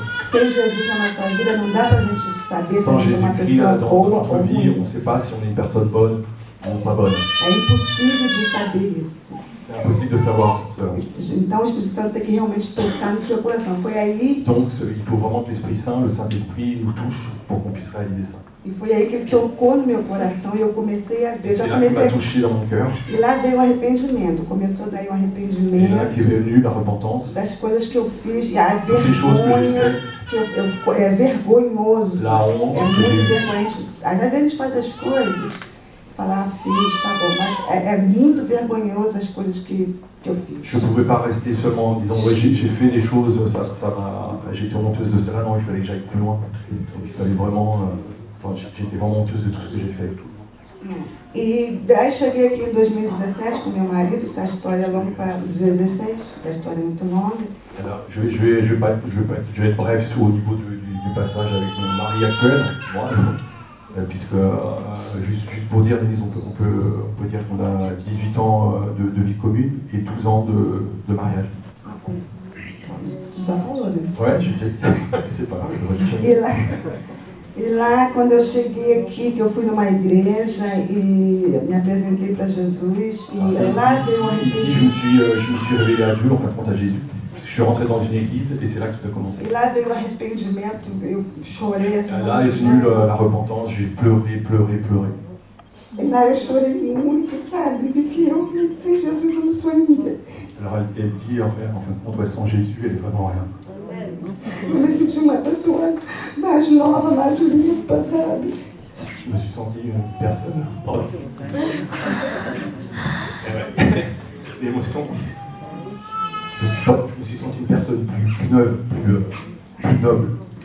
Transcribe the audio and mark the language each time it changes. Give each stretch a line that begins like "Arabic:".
Portuguese: Sem Jesus na nossa vida, não dá pra gente saber se a gente é uma pessoa boa ou ruim.
French: On ne sait pas si on est une personne bonne ou pas bonne.
Portuguese: É impossível de saber isso.
French: C'est impossible de savoir.
Portuguese: Então o Espírito Santo tem que realmente tocar no seu coração. Foi aí.
French: Donc il faut vraiment que l'Esprit Saint, le Saint-Esprit, nous touche pour qu'on puisse réaliser ça.
Portuguese: E foi aí que ele tocou no meu coração e eu comecei a ver. Já comecei a
French: toucher dans mon cœur.
Portuguese: E lá veio o arrependimento. Começou daí o arrependimento.
French: Et là qui est venu la repentance.
Portuguese: Das coisas que eu fiz, e a vergonha, é vergonhoso. É muito vergonhoso. Às vezes a gente faz as coisas, falar, fiz, tá bom, mas é muito vergonhoso as coisas que eu fiz.
French: Je ne pouvais pas rester seulement en disant ouais, j'ai fait des choses, j'ai été honteuse de cela. Non, il fallait que j'aille plus loin. Donc il fallait vraiment, j'étais vraiment honteuse de tout ce que j'ai fait.
Portuguese: E daí cheguei aqui em 2017 com meu marido, essa história é longa para 2016, a história é muito longa.
French: Alors, je vais être bref au niveau du passage avec mon mari actuel, moi, puisque juste pour dire, Denise, on peut dire qu'on a 18 ans de vie commune et 12 ans de mariage.
Portuguese: Tu já falou, né?
French: Ouais, c'est pas grave.
Portuguese: E lá, quando eu cheguei aqui, que eu fui numa igreja e me apresentei para Jesus, e lá veio um arrependimento.
French: Je me suis révélé à Dieu, en fin de compte à Jésus. Je suis rentré dans une église et c'est là que tout a commencé.
Portuguese: E lá veio o arrependimento, eu chorei assim.
French: Là est venue la repentance, j'ai pleuré.
Portuguese: E lá eu chorei muito, sabe? Vi que eu, sem Jesus, eu não sou ninguém.
French: Alors elle dit, en fin de compte, sans Jésus, elle est vraiment rien.
Portuguese: Eu me senti uma pessoa mais nova, mais limpa, sabe?
French: Je me suis senti une personne. L'émotion. Je me suis senti une personne plus neuve, plus noble.